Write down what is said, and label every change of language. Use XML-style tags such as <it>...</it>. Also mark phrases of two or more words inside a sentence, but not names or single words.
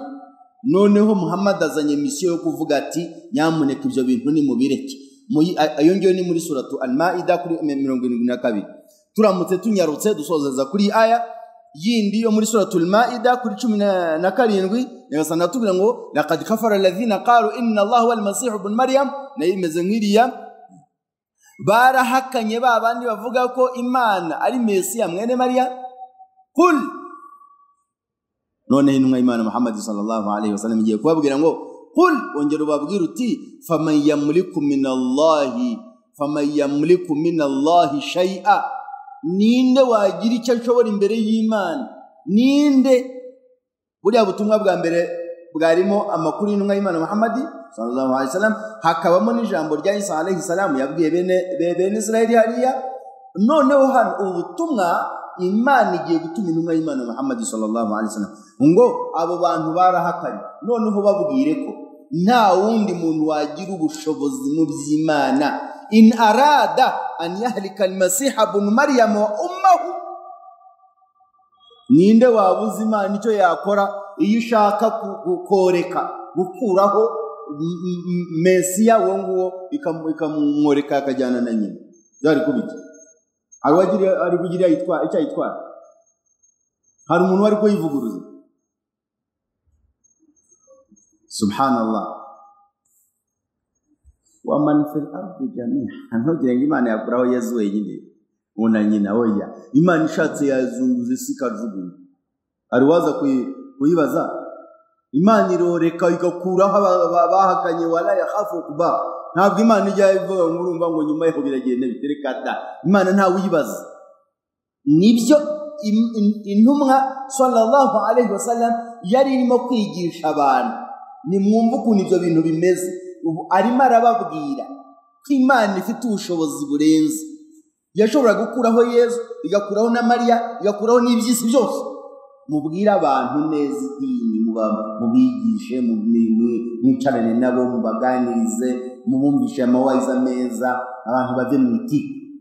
<rw>Noneho Muhamad azanye misiyo yo kuvuga ati nyamuneka ibyo bintu ni mubireke. Ayo ngiyo ni muri suratu Al-Maida kuri 72. Turamutse tunyarutse dusozeza kuri aya yindi yo muri suratu Al-Maida kuri 17 yagasana tubira ngo</rw> <ar>لقد كفر الذين قالوا إن الله والمسيح ابن مريم.</ar> <rw>Nayo imeze nk'iriya barahakanye babandi bavuga ko Imana ari Mesiya mwene Maria. Kul none intumwa Imana Muhammad</rw> <ar>صلى الله عليه وسلم</ar> <rw>igiye kubabwira ngo kul ongera ubabwira uti</rw> <ar>فمن يملك من الله شيئا.</ar> <rw>Ninde wagira icyo ashobora imbere y'Imana? Ninde? Buriya butumwa bwa mbere bwarimo amakuru y'intumwa y'Imana Muhammad</rw> <ar>صلى الله عليه وسلم,</ar> <rw>hakabamo n'ijambo rya Isa</rw> <ar>عليه السلام</ar> <rw>yabwiye bene Israeli hariya. Noneho hano ubutumwa Imana igiye gutuma intumwa y'Imana Muhammad</rw> <ar>صلى الله عليه وسلم</ar> <rw>ngo abo bantu barahakanye. Noneho babwire ko nta wundi muntu wagira ubushobozi mu by'Imana.</rw> <ar>إن أراد أن يهلك المسيح ابن مريم وأمه.</ar> <rw>Ninde wabuze Imana icyo yakora iyo ishaka gukoreka gukuraho Mesiya wo nguwo ikamumworeka akajyana na nyina? Byari kubiki? Ari kugira icyo yitwara? Hari umuntu wari kuyivuguruza? Subhanallah.</rw> <ar>ومن في الأرض جميعا.</ar> <rw>Ntugire ngo Imana yakuraho Yesu wenyine una nyina oya. Imana ishatse yazunguza isi ikajugunya. Ari waza kuyibaza? Imana iroreka igakuraho bahakanye</rw> <ar>ولا يخاف عقباها.</ar> <rw>Ntabwo Imana ijya ivuga ngo urumva ngo nyuma yaho biragenda biterekata. Imana nta uyibaza. Nibyo intumwa</rw> <ar>صلى الله عليه وسلم</ar> <rw>yari irimo kwigisha abantu. Nimwumva ukuntu ibyo bintu bimeze. Ubu arimo arababwira ko Imana ifite ubushobozi burenze. Yashobora gukuraho Yesu, igakuraho na Maria, igakuraho n'ibyisi byose. Mubwira abantu neza idini, mubigishe, mwicarane nabo, mubaganirize, mubumvishe amawayiza meza, abantu bave mu itiku.</rw>